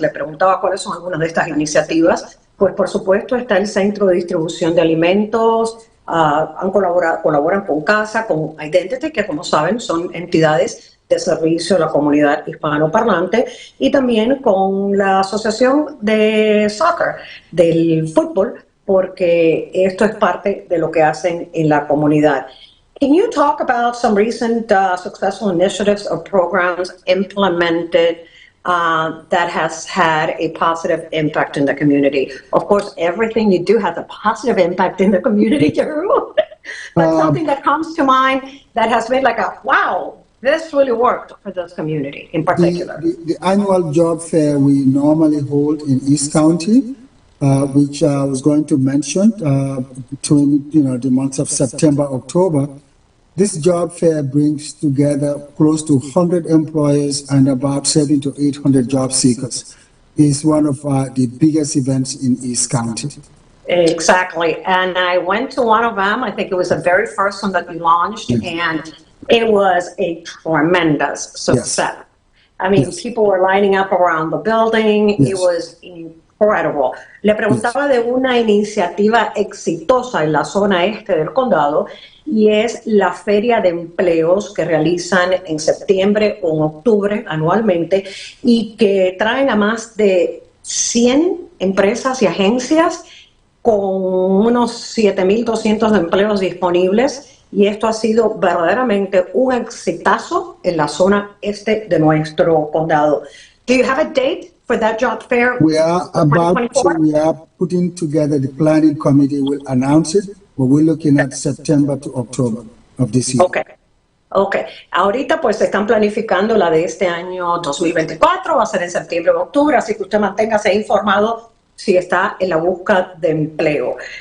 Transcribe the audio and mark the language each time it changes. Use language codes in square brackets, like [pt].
[es] Le preguntaba cuáles son algunas de estas iniciativas. Pues, por supuesto, está el Centro de Distribución de Alimentos, colaboran con CASA, con Identity, que como saben son entidades de servicio a la comunidad hispanoparlante, y también con la Asociación de Soccer, del fútbol, porque esto es parte de lo que hacen en la comunidad. [en] Can you talk about some recent successful initiatives or programs implemented that has had a positive impact in the community. Of course, everything you do has a positive impact in the community, Jewru. But something that comes to mind that has been like a, wow, this really worked for this community in particular. The annual job fair we normally hold in East County, which I was going to mention, between the months of September, October. This job fair brings together close to 100 employers and about 700 to 800 job seekers. It's one of the biggest events in East County. Exactly. And I went to one of them. I think it was the very first one that we launched, and it was a tremendous success. Yes. I mean, people were lining up around the building. It was incredible. [es] Le preguntaba de una iniciativa exitosa en la zona este del condado, y es la feria de empleos que realizan en septiembre o en octubre anualmente, y que traen a más de 100 empresas y agencias con unos 7,200 empleos disponibles, y esto ha sido verdaderamente un exitazo en la zona este de nuestro condado. [en] Do you have a date for that job fair? We are putting together, the planning committee will announce it, but we're looking at September to October of this year. Okay. [es] Ahorita pues se están planificando la de este año 2024, va a ser en septiembre o octubre, así que usted manténgase informado si está en la búsqueda de empleo.